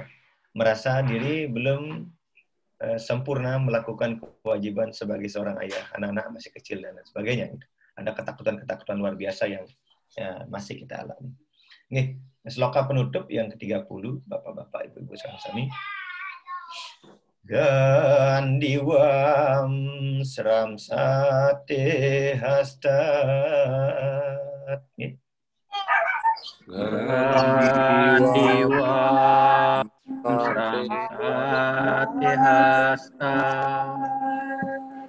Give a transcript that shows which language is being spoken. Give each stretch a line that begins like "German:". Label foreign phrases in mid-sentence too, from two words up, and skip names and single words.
Indonesian: Merasa diri belum sempurna melakukan kewajiban sebagai seorang ayah, anak-anak masih kecil dan sebagainya. Ada ketakutan-ketakutan luar biasa yang masih kita alami. Nih, sloka penutup yang ke-30, Bapak-bapak, Ibu-ibu sami-sami.
Sanskrit: Gandiwam sram sate hastat. Gandiwam sram sate hastat.